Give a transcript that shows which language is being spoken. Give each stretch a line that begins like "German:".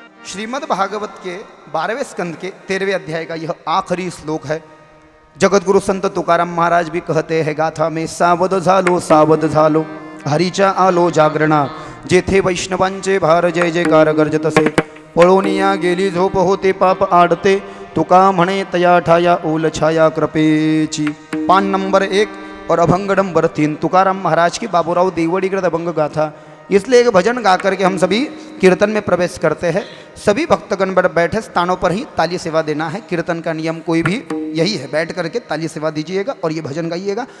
Hindi: श्रीमद् भागवत के 12वें स्कंद के 13वें अध्याय का यह आखिरी श्लोक है। जगतगुरु संत तुकाराम महाराज भी कहते हैं गाथा में,
Marathi: सावध झालो हरीचा आलो जागरणा, जेथे वैष्णवांचे भार जय जयकार गर्जतसे, पळोनिया गेली झोप होते पाप आडते, तुका म्हणे तया ठाया ओल छाया कृपेची।
Hindi: पान नंबर 1 और अभंग नंबर 3 तुकाराम महाराज की बाबूराव देवड़ीकृत अभंग गाथा। इसलिए एक भजन गा करके हम सभी कीर्तन में प्रवेश करते हैं। सभी भक्तगण बैठे स्थानों पर ही ताली सेवा देना है। कीर्तन का नियम कोई भी यही है, बैठ करके ताली सेवा दीजिएगा और ये भजन गाइएगा।